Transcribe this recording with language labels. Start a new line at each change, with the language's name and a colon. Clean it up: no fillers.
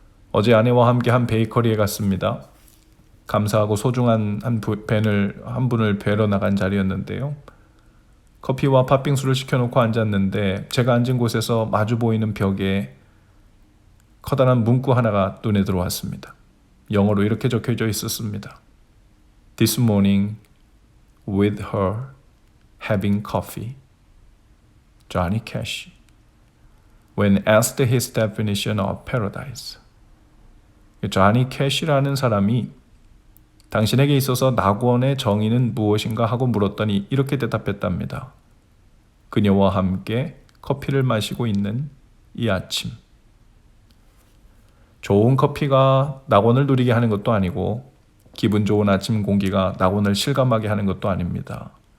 Korean: 어제 아내와 함께 한 베이커리에 갔습니다. 감사하고 소중한 한 분을 뵈러 나간 자리였는데요. 커피와 팥빙수를 시켜놓고 앉았는데 제가 앉은 곳에서 마주 보이는 벽에 커다란 문구 하나가 눈에 들어왔습니다. 영어로 이렇게 적혀져 있었습니다.
English: This morning with her having coffee. Johnny Cash. When asked his definition of paradise.
Korean: 조니 캐시라는 사람이 당신에게 있어서 낙원의 정의는 무엇인가 하고 물었더니 이렇게 대답했답니다. 그녀와 함께 커피를 마시고 있는 이 아침. 좋은 커피가 낙원을 누리게 하는 것도 아니고 기분 좋은 아침 공기가 낙원을 실감하게 하는 것도 아닙니다.